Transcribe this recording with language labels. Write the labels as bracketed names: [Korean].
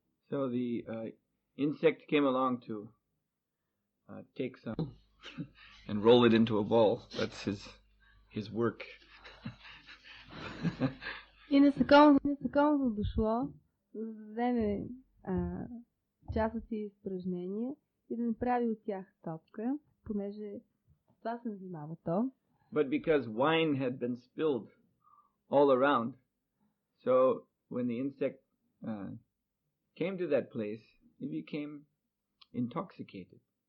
[English] So the insect came along to take some and roll it into a ball. That's his work. [Bulgarian] И насекомото дошло да вземе част от тези изпражнения и да направи от тях топка, понеже това се занимава то. [English] But because wine had been spilled all around, so when the insect came to that place, it became intoxicated.